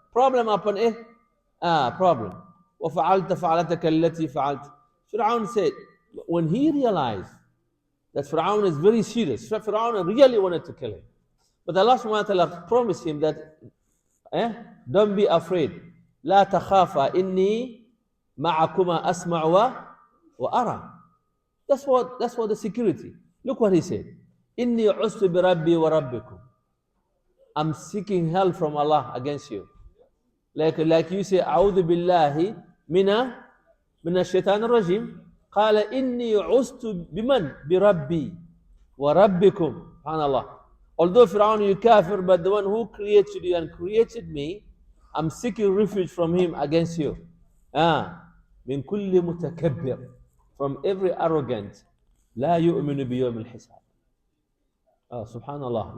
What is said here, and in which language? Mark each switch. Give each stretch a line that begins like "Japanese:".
English: Problem upon it. Problem.
Arabic: وَفَعَلْتَ فَعَلَتَكَ الَّتِي فَعَلْتَ.
English: Fir'aun said, when he realized that Fir'aun is very serious, Fir'aun really wanted to kill him. But Allah subhanahu wa ta'ala promised him that, don't be afraid.
Arabic: لا تخافا إني معكما أسمع وأرى.
English: That's what the security. Look what he said.
Arabic: إني عُزْتُ بِرَبِّي وَرَبِّكُمْ.
English: I'm seeking help from Allah against you. Like you say,
Arabic: أعوذ بالله من الشيطان الرجيم. قال إني عُزْتُ بمن بربي وربكم.
English: SubhanAllah. Although Fir'aun you kafir, but the one who created you and created me, I'm seeking refuge from him against you.
Arabic: من كل متكبر.
English: From every arrogant.
Arabic: لا يؤمن بيوم الحساب. Subhanallah.